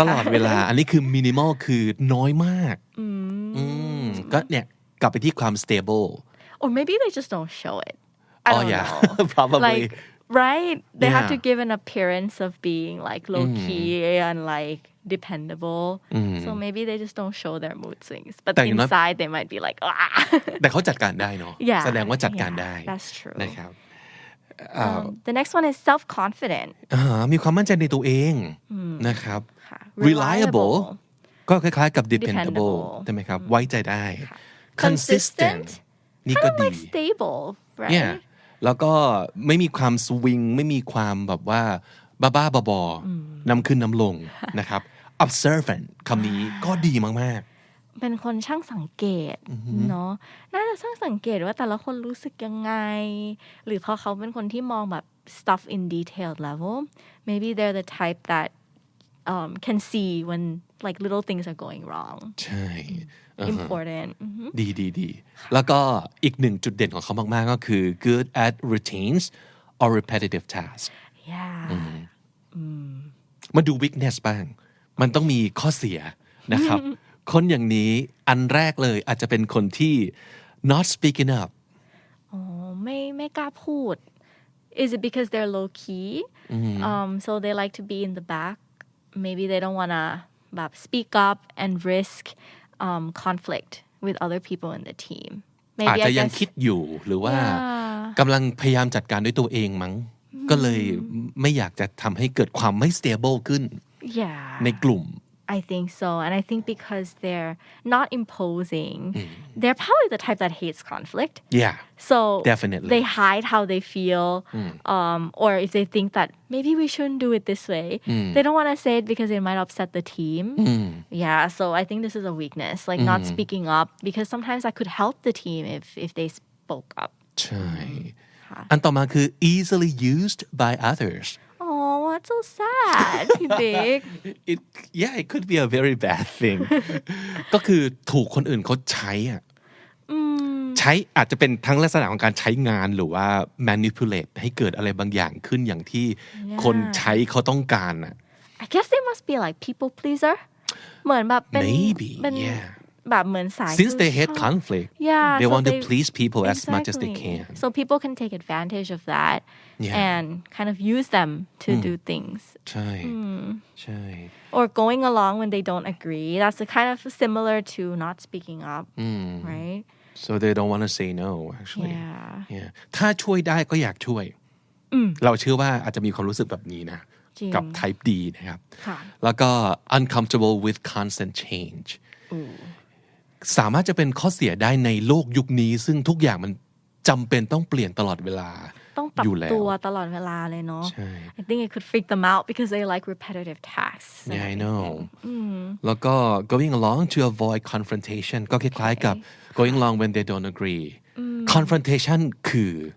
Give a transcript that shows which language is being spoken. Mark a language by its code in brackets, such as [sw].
[th] ตลอดเวลาอันนี้คือ minimal คือน้อยมากก็เนี่ยกลับไปที่ความ stable [en] or maybe they just don't show it I don't know. Probably. Like, right? They have to give an appearance of being like low key and like dependable. So maybe they just don't show their mood swings. But inside they might be like, ah. [th] แต่เขาจัดการได้เนาะแสดงว่าจัดการได้ [en] That's true. [th] นะครับ [en] The next one is self-confident. [th] มีความมั่นใจในตัวเองนะครับ Reliable ก็คล้ายๆกับ dependable ใช่ไหมครับไว้ใจได้ Consistent นี่ก็ดี [en] Kind of like stable, right? Yeah. [th] แล้วก็ไม่มีความสวิงไม่มีความแบบว่าบ้าๆบอๆนำขึ้นนำลงนะครับ observant คำนี้ก็ดีมากๆ เป็นคนช่างสังเกตเนาะน่าจะช่างสังเกตว่าแต่ละคนรู้สึกยังไงหรือพอเขาเป็นคนที่มองแบบ [en] stuff in detailed level maybe they're the type that can see when like little things are going wrong [th] ใช่ [en] important [th] ดีแล้วก็อีกหนึ่งจุดเด่นของเขามากๆก็คือ good at routines or repetitive tasks [en] yeah [th] มาดู weakness บ้างมันต้องมีข้อเสียนะครับ คนอย่างนี้อันแรกเลยอาจจะเป็นคนที่ not speaking up ไม่กล้าพูด [en] is it because they're low key so they like to be in the back maybe they don't want to speak up and risk conflict with other people in the team [th] อาจ [en] maybe [th] จะ [en] I [th] ยัง [en] guess [th] คิดอยู่หรือว่า [en] Yeah. [th] กำลังพยายามจัดการด้วยตัวเองมั้งก็เลยไม่อยากจะทำให้เกิดความไม่ stable ขึ้น [en] yeah [th] ในกลุ่ม [en] I think so and I think because they're not imposing they're probably the type that hates conflict yeah so Definitely. they hide how they feel or if they think that maybe we shouldn't do it this way they don't want to say it because it might upset the team yeah so I think this is a weakness like not speaking up because sometimes I could help the team if they spoke up [th] ใช่อันต่อมาคือ easily used by others [en] oh that's so sad big it could be a very bad thing [th] ก็คือถูกคนอื่นเขาใช้อ่ะใช้อาจจะเป็นทั้งลักษณะของการใช้งานหรือว่า manipulate ให้เกิดอะไรบางอย่างขึ้นอย่างที่คนใช้เขาต้องการอ่ะ [en] I guess they must be like people pleaser [th] เหมือนแบบเป็น [en] Maybe [th] เป็น [en] yeah [th] แบบเหมือนสาย [en] since they hate conflict yeah they so want to please people as much as they exactly. can so people can take advantage of that Yeah. and kind of use them to do things [th] ใช่ใช่ [en] or going along when they don't agree that's kind of similar to not speaking up right so they don't want to say no actually yeah [th] ถ้าช่วยได้ก็อยากช่วยเราเชื่อว่าอาจจะมีความรู้สึกแบบนี้นะ จริง กับ type D นะครับ ค่ะ แล้วก็ uncomfortable with constant change สามารถจะเป็นข้อเสียได้ในโลกยุคนี้ซึ่งทุกอย่างมันจำเป็นต้องเปลี่ยนตลอดเวลา ต้องปรับ อยู่แล้ว ตัวตลอดเวลาเลยเนาะ ใช่ [en] I think it could freak them out because they like repetitive tasks Yeah I know [th] แล้วก็ [en] going along to avoid confrontation [th] ก็คล้ายๆกับ [en] going along when they don't agree confrontation คือ